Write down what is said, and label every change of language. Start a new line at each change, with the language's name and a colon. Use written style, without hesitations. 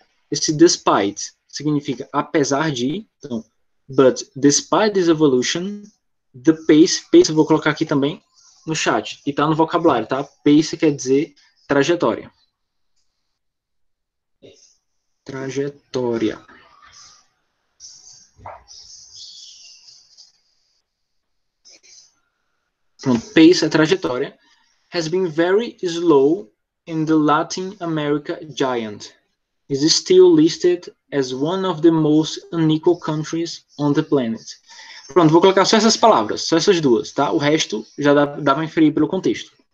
Portuguese: Esse despite significa apesar de, então,
English: but despite this evolution, the pace
Portuguese: eu vou colocar aqui também no chat, e tá no vocabulário, tá? Pace quer dizer trajetória. Trajetória. Pronto, pace é trajetória.
English: Has been very slow in the Latin America giant. Is still listed as one of the most unequal countries on the planet.
Portuguese: Pronto, vou colocar só essas palavras, só essas duas, tá? O resto já dá para inferir pelo contexto.